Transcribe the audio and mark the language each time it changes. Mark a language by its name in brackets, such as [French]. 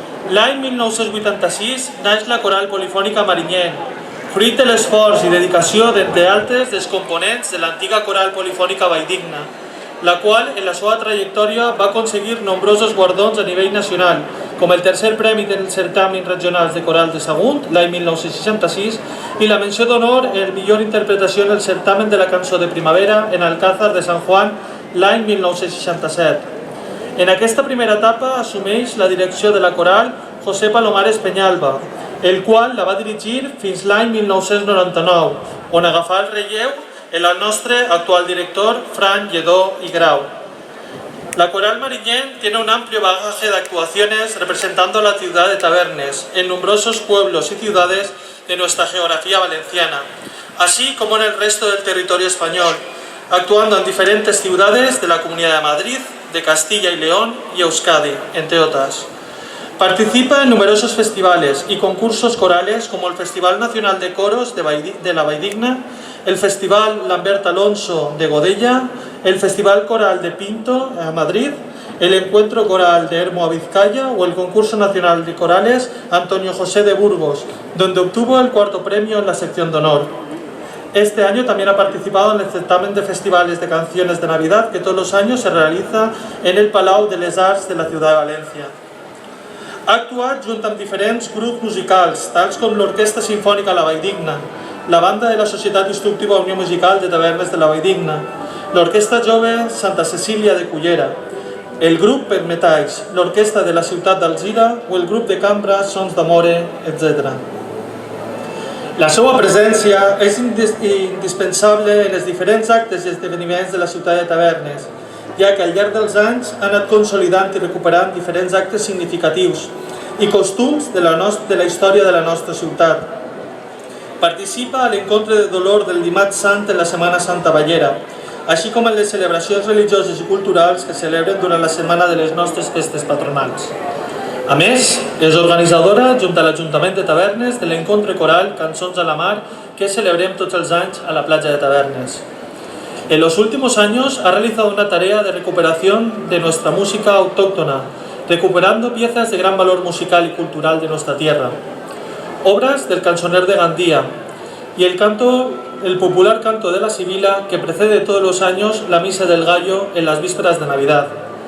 [Catalan] L'any 1986 naix la coral polifònica Marinyent, fruit de l'esforç i dedicació d'entre altres dels components de l'antiga coral polifònica Valldigna, la qual en la seva trajectòria va aconseguir nombrosos guardons a nivell nacional, com el tercer premi dels certàmens regionals de coral de Sagunt, l'any 1966, i la menció d'honor en millor interpretació en el certamen de la cançó de primavera en Alcázar de San Juan, l'any 1967. En aquesta primera etapa assumeix la direcció de la coral José Palomares Peñalba, el qual la va dirigir fins l'any 1999, on agafà el relleu el nostre actual director, Fran Lledó y Grau. [Spanish] La coral Marinyent tiene un amplio bagaje de actuaciones representando a la ciudad de Tavernes en numerosos pueblos y ciudades de nuestra geografía valenciana, así como en el resto del territorio español, actuando en diferentes ciudades de la Comunidad de Madrid, de Castilla y León y Euskadi, entre otras. Participa en numerosos festivales y concursos corales como el Festival Nacional de Coros de la Valldigna, el Festival Lambert Alonso de Godella, el Festival Coral de Pinto a Madrid, el Encuentro Coral de Hermo a Vizcaya o el Concurso Nacional de Corales Antonio José de Burgos, donde obtuvo el cuarto premio en la sección de honor. Este año también ha participado en el certamen de festivales de canciones de Navidad que todos los años se realiza en el Palau de les Arts de la ciudad de València. [Catalan] Ha actuat junt amb diferents grups musicals, tals com l'Orquestra Simfònica La Valldigna, la banda de la Societat Instructiva Unió Musical de Tavernes de la Valldigna, l'Orquestra Jove Santa Cecília de Cullera, el grup Per Metalls, l'Orquestra de la Ciutat d'Alzira o el grup de cambra Sons d'Amore, etc. La seva presència és indispensable en els diferents actes i esdeveniments de la ciutat de Tavernes, ja que al llarg dels anys ha anat consolidant i recuperant diferents actes significatius i costums de la història de la nostra ciutat. Participa a l'encontre de dolor del Dimarts Sant en la Setmana Santa Ballera, així com en les celebracions religioses i culturals que celebren durant la setmana de les nostres festes patronals. A més, és organitzadora, junt a l'Ajuntament de Tavernes, de l'encontre coral Cançons a la Mar que celebrem tots els anys a la platja de Tavernes. [Spanish] En los últimos años ha realizado una tarea de recuperación de nuestra música autóctona, recuperando piezas de gran valor musical y cultural de nuestra tierra. Obras del cancioner de Gandía y el popular canto de la Sibila que precede todos los años la Misa del Gallo en las vísperas de Navidad.